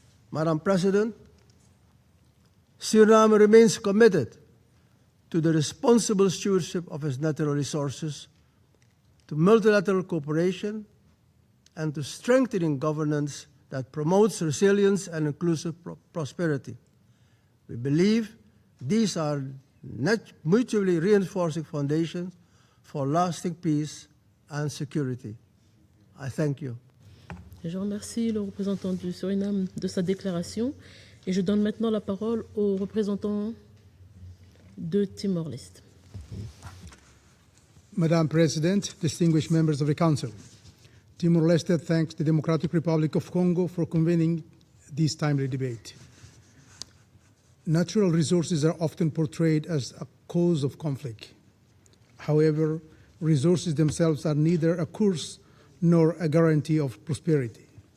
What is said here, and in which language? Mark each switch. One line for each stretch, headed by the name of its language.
English: Madam President, Suriname remains committed to the responsible stewardship of its natural resources, to multilateral cooperation, and to strengthening governance that promotes resilience and inclusive prosperity. We believe these are mutually reinforcing foundations for lasting peace and security. I thank you.
French: Je remercie le représentant du Suriname de sa déclaration et je donne maintenant la parole au représentant de Timor-Leste.
English: Madam President, distinguished members of the Council, Timor-Leste thanks the Democratic Republic of Congo for convening this timely debate. Natural resources are often portrayed as a cause of conflict. However, resources themselves are neither a curse nor a guarantee of prosperity.